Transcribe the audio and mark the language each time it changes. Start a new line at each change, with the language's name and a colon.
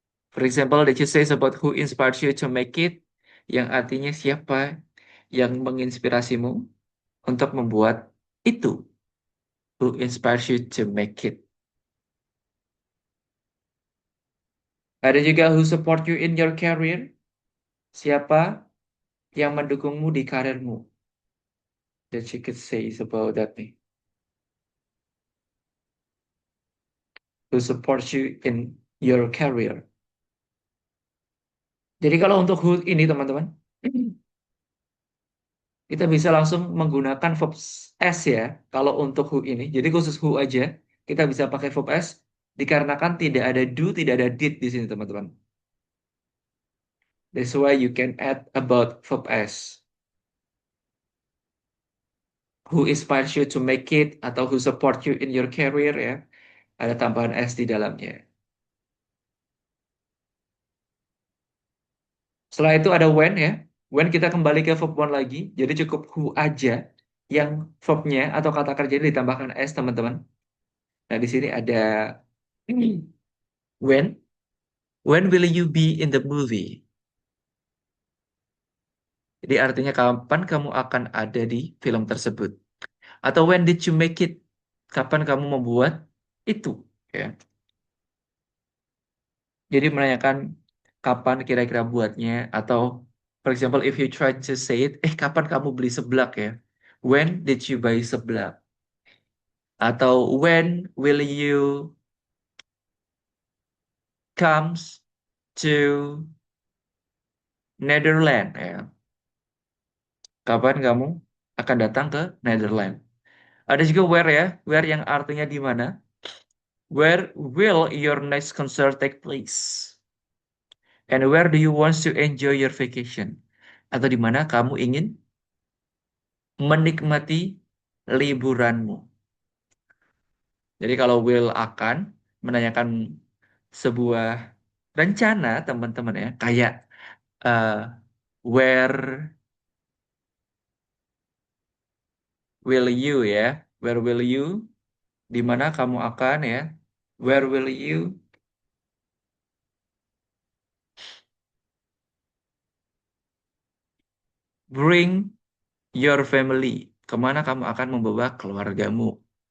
English: For example, that you say about who inspires you to make it
Indonesian: yang artinya siapa yang menginspirasimu untuk membuat itu.
English: Who inspires you to make it.
Indonesian: Ada juga
English: who support you in your career.
Indonesian: Siapa yang mendukungmu di karirmu?
English: That you could say about that nih. Who supports you in your career.
Indonesian: Jadi kalau untuk who ini teman-teman, kita bisa langsung menggunakan verb S ya. Kalau untuk who ini, jadi khusus who aja, kita bisa pakai verb S dikarenakan tidak ada do, tidak ada did di sini teman-teman.
English: That's why you can add about verb S. Who inspires you to make it
Indonesian: atau
English: who support you in your career ya.
Indonesian: Ada tambahan S di dalamnya. Setelah itu ada when ya. When kita kembali ke verb one lagi. Jadi cukup who aja yang verbnya atau kata kerjanya ditambahkan S teman-teman. Nah di sini ada when.
English: When will you be in the movie?
Indonesian: Jadi artinya kapan kamu akan ada di film tersebut.
English: Atau when did you make it?
Indonesian: Kapan kamu membuat itu? Ya. Jadi menanyakan kapan kira-kira buatnya. Atau
English: for example if you try to say it,
Indonesian: kapan kamu beli seblak ya?
English: When did you buy seblak? Atau when will you comes to Netherlands ya?
Indonesian: Kapan kamu akan datang ke Netherlands? Ada juga where ya, where yang artinya di mana.
English: Where will your next concert take place? And where do you want to enjoy your vacation?
Indonesian: Atau di mana kamu ingin menikmati liburanmu? Jadi kalau will akan menanyakan sebuah rencana teman-teman ya, kayak uh, where will you ya, where will you, di mana kamu akan ya,
English: where will you bring your family,
Indonesian: kemana kamu akan membawa keluargamu.